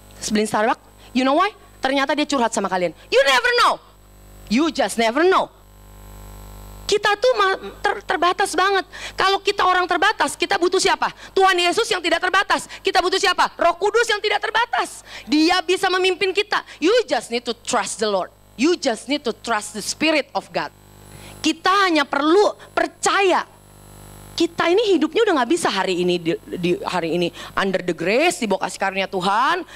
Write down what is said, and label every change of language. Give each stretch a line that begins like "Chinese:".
English: Beliin Starbucks, you know why?
Indonesian: Ternyata dia curhat sama kalian.
English: You never know. You just never know.
Indonesian: Kita tuh terbatas banget. Kalau kita orang terbatas, kita butuh siapa? Tuhan Yesus yang tidak terbatas. Kita butuh siapa? Roh Kudus yang tidak terbatas. Dia bisa memimpin kita.
English: You just need to trust the Lord. You just need to trust the Spirit of God.
Indonesian: Kita hanya perlu percaya. Kita ini hidupnya udah gak bisa hari ini di hari ini
English: under the grace,
Indonesian: di bawah kasih karunia Tuhan.